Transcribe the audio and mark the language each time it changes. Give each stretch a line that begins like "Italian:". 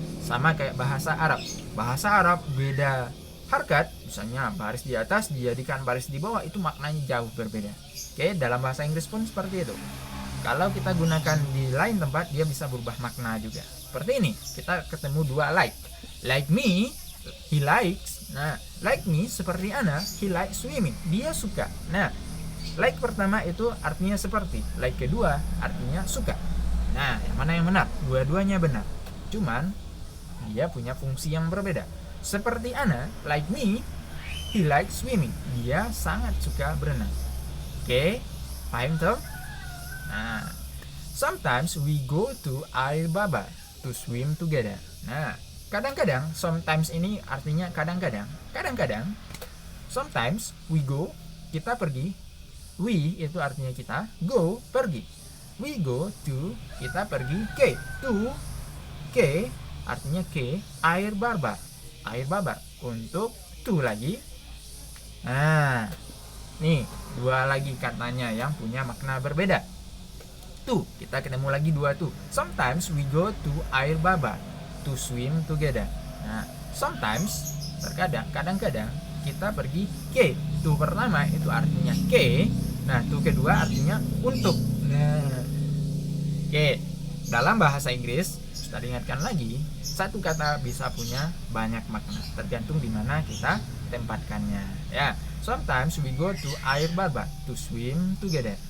Indonesian: Sama kayak bahasa Arab. Bahasa Arab beda harkat, misalnya baris di atas dijadikan baris di bawah, itu maknanya jauh berbeda. Oke, dalam bahasa Inggris pun seperti itu. Kalau kita gunakan di lain tempat, dia bisa berubah makna juga. Seperti ini, kita ketemu 2 like.
English: Like me, he likes. Nah, like me
Indonesian: seperti Ana,
English: he likes swimming.
Indonesian: Dia suka. Nah, like pertama itu artinya seperti. Like kedua artinya suka. Nah, yang mana yang benar? Dua-duanya benar. Cuman dia punya fungsi yang berbeda. Seperti Ana,
English: like me, he likes swimming.
Indonesian: Dia sangat suka berenang. Oke, paham tuh?
English: Nah, sometimes we go to air baba to swim together.
Indonesian: Nah, kadang-kadang, sometimes ini artinya kadang-kadang. Kadang-kadang,
English: sometimes we go,
Indonesian: kita pergi. We itu artinya kita, go, pergi.
English: We go to,
Indonesian: kita pergi ke. To, ke, artinya ke, air barbar. Air barbar. Untuk to lagi. Nah, nih, 2 lagi katanya yang punya makna berbeda. To, kita ketemu lagi 2 to.
English: Sometimes we go to air barbar to swim together.
Indonesian: Nah, sometimes, terkadang, kadang-kadang kita pergi ke. To pertama itu artinya ke. Nah, to kedua artinya untuk. Nah, oke. Dalam bahasa Inggris, kita ingatkan lagi, satu kata bisa punya banyak makna, tergantung di mana kita tempatkannya.
English: Ya, sometimes we go to air barbar to swim together.